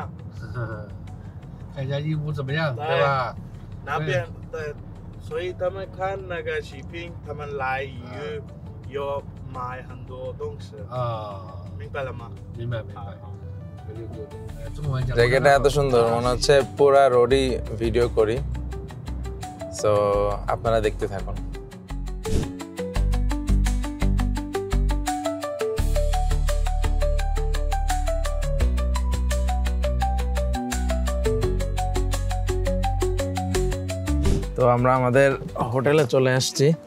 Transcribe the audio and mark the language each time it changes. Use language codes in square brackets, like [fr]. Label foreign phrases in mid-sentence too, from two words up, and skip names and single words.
[zh] 看一下义乌怎么样，对吧？那边对，所以他们看那个视频，他们来义乌有买很多东西啊，明白了吗？明白。中文讲。 [bn] জায়গাটা এত সুন্দর, মনে হচ্ছে পুরা রোডই ভিডিও করি। সো আপনারা দেখতে থাকুন। তো আমরা আমাদের হোটেলে চলে আসছি।